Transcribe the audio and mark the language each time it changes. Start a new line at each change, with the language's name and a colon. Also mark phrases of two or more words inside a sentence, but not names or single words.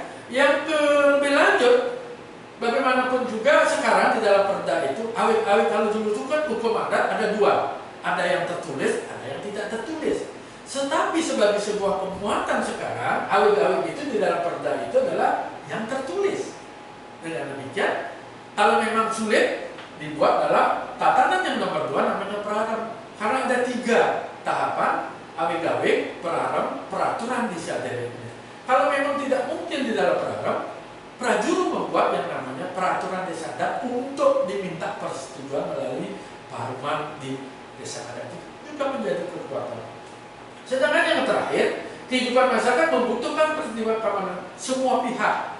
Indonesian: Yang lebih lanjut, bagaimanapun juga sekarang di dalam perda itu awit-awit kalau dulu itu kan hukum adat ada dua, ada yang tertulis, ada yang tidak tertulis. Tetapi sebagai sebuah pemuatan sekarang, awit-awit itu di dalam perda itu adalah yang tertulis. Dengan demikian, kalau memang sulit dibuat dalam tatanan yang nomor 2 namanya perarem. Karena ada 3 tahapan, awik-awik, perarem, peraturan di sadarinya. Kalau memang tidak mungkin di dalam perarem, prajuru membuat yang namanya peraturan desa adat untuk diminta persetujuan melalui paruman di desa adat itu juga menjadi kekuatan. Sedangkan yang terakhir, kehidupan masyarakat membutuhkan peristiwa keamanan semua pihak.